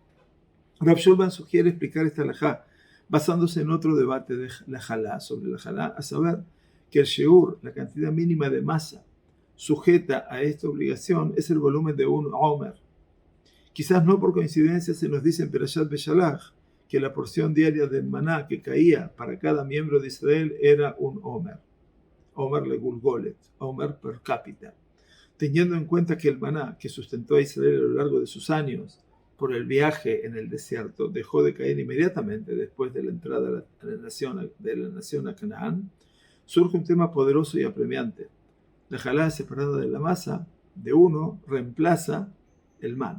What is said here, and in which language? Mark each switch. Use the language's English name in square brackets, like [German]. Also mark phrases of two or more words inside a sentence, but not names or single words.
[Spanish] Rav Shulman sugiere explicar esta halajá basándose en otro debate de la halá, sobre la halá, a saber que el sheur, la cantidad mínima de masa sujeta a esta obligación, es el volumen de un omer. Quizás no por coincidencia se nos dice en Perashat Beshalach que la porción diaria del maná que caía para cada miembro de Israel era un omer. [Hebrew] עומר לגולגולת, [Spanish] omer per cápita. Teniendo en cuenta que el maná que sustentó a Israel a lo largo de sus años por el viaje en el desierto dejó de caer inmediatamente después de la entrada de la nación a Canaán, surge un tema poderoso y apremiante. La halá separada de la masa de uno reemplaza el man.